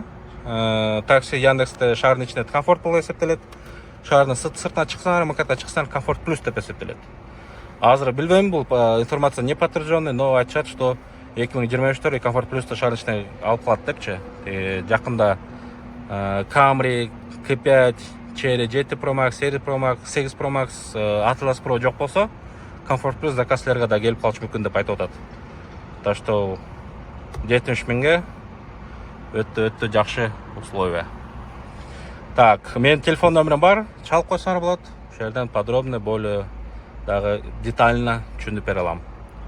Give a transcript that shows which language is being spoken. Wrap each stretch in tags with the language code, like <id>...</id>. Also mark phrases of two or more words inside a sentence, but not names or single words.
<ky>Такси Яндексте шаардын ичинде комфорт болуп эсептелет. Шаардын сыртына чыксаңар, мкатта чыксаңар комфорт плюс деп эсептелет. Азыр билбейм, бул</ky> <ru>информация не подтвержденный, но</ru> <ky>айтышат, что 2023 комфорт плюсту шаардын ичине алып калат депчи. Жакында Camry, K5, Cherry GT Pro Max, Series Pro Max, 8 Pro Max, Atlas Pro жок болсо, комфорт плюс заказчыларга да келип калышы мүмкүн деп айтып атат.</ky> <ru>Так что</ru> <ky>70 миңге өтө жакшы условия. Так, менин телефон номерим бар, чалып койсоңор болот. Ошол жерден</ky> <ru>подробно, более</ru> <ky>дагы детально түшүндүрүп бере алам.</ky>